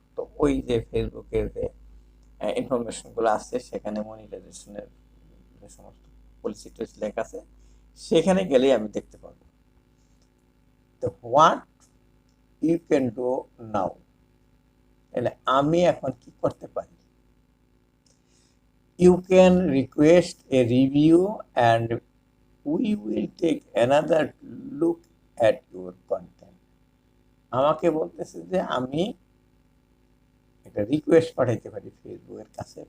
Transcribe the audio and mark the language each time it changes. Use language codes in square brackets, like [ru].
[bn] তো ওই যে ফেসবুকের যে ইনফরমেশনগুলো আছে সেখানে মনিটাইজেশনের যে সমস্ত পলিসি টলিসি লেখা আছে সেখানে গেলেই আমি দেখতে পাবো। তো [en] what you can do now, [bn] তাহলে আমি এখন কি করতে পারি? [en] You can request a review and we will take another look at your content. [bn] আমাকে বলতেছে যে আমি একটা রিকোয়েস্ট পাঠাইতে পারি ফেসবুকের কাছে।